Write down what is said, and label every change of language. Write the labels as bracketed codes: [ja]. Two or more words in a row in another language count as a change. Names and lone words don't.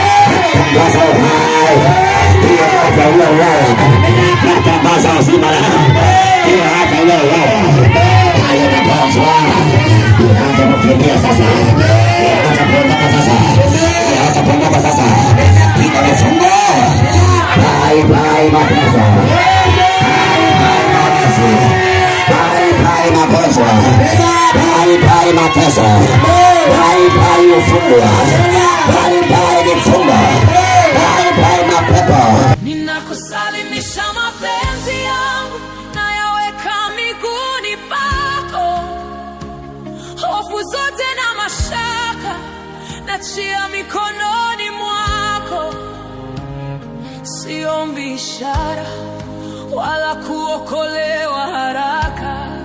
[sw] Natangaza uhai. Hiyo afya uliyolala. Natangaza uzima leo. Hiyo afya uliyolala. Hayo magonjwa. Inaanza kukimbia sasa. Inaanza kuondoka sasa. Acha kuondoka sasa. Piga vifungo. [en] Bye, bye, mateso. Bye, bye, mateso. Bye, bye, magonjwa. Bye, bye, mateso. Bye, bye, ufungo. Bye, bye, vifungo. Bye, bye, [sw] mapepo. Ninakusalimisha mapenzi yangu, nayaweka miguuni pako. Hofu zote na mashaka Nachia mikononi mwako, siombi ishara wala kuokolewa haraka.